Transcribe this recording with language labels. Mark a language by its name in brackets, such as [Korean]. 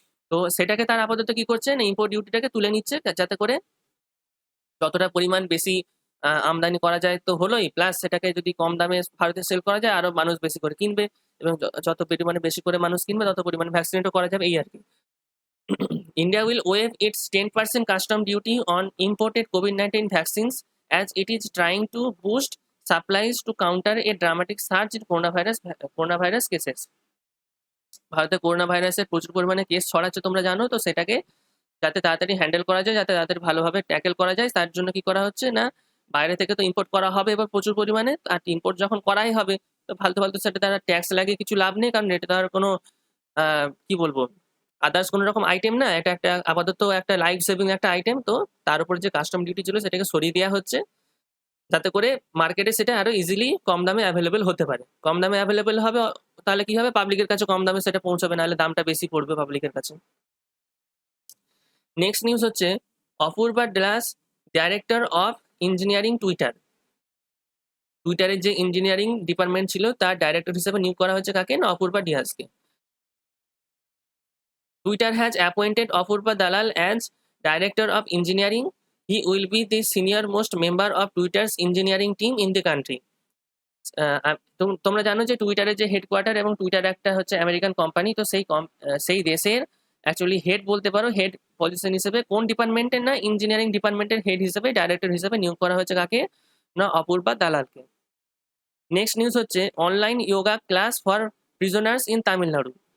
[Bangla] তো সেটাকে তারা আপাতত কি করছে না, ইম্পোর্ট ডিউটিটাকে তুলে নিচ্ছে, যাতে করে যতটা পরিমাণ বেশি আমদানি করা যায় তো হলোই, প্লাস সেটাকে যদি কম দামে ভারতে সেল করা যায় আরো মানুষ বেশি করে কিনবে, এবং যত পরিমাণে বেশি করে মানুষ কিনবে তত পরিমাণে ভ্যাকসিনেটও করা যাবে, এই আর কি। [English] India will waive its 10% custom duty on imported COVID-19 vaccines as it is trying to boost supplies to counter a dramatic surge in coronavirus cases. [Bangla] ভারতে করোনা ভাইরাসের প্রচুর পরিমাণে কেস ছড়াচ্ছে তোমরা জানো, তো সেটাকে যাতে তাড়াতাড়ি হ্যান্ডেল করা যায়, যাতে তাড়াতাড়ি ভালোভাবে ট্যাকেল করা যায়, তার জন্য কি করা হচ্ছে না, বাইরে থেকে তো ইম্পোর্ট করা হবে এবার প্রচুর পরিমাণে, আর ইম্পোর্ট যখন করাই হবে তো ফালতু ফালতু সেটা তারা ট্যাক্স লাগিয়ে কিছু লাভ নেই, কারণ এটা তার কোনো কি বলবো আদার্স কোনো রকম আইটেম না, এটা একটা আপাতত একটা লাইফ সেভিং একটা আইটেম। তো তার উপর যে কাস্টম ডিউটি ছিল সেটাকে সরিয়ে দেওয়া হচ্ছে, যাতে করে মার্কেটে সেটা আরো ইজিলি কম দামে অ্যাভেলেবেল হতে পারে। কম দামে অ্যাভেলেবেল হবে, তাহলে কি হবে, পাবলিকের কাছে কম দামে সেটা পৌঁছাবে, নাহলে দামটা বেশি পড়বে পাবলিকের কাছে। নেক্সট নিউজ হচ্ছে Apurva Das, [English] director of engineering [Bangla] Twitter. টুইটারের যে ইঞ্জিনিয়ারিং ডিপার্টমেন্ট ছিল তার ডাইরেক্টর হিসেবে নিয়োগ করা হয়েছে কাকে না, Apurva ডিয়াসকে। [English] Twitter has appointed Apurva Dalal as Director of Engineering. He will be the senior most member of Twitter's engineering team in the country. [Bangla] তোমরা জানো যে টুইটারের যে হেডকোয়ার্টার এবং টুইটার একটা হচ্ছে আমেরিকান কোম্পানি, তো সেই দেশের অ্যাকচুয়ালি হেড বলতে পারো, হেড পজিশন হিসেবে কোন ডিপার্টমেন্টের না, ইঞ্জিনিয়ারিং ডিপার্টমেন্টের হেড হিসেবে ডাইরেক্টর হিসেবে নিয়োগ করা হয়েছে কাকে না, অপূর্বা দালালকে। নেক্সট নিউজ হচ্ছে [English] Online yoga class for prisoners in Tamil Nadu.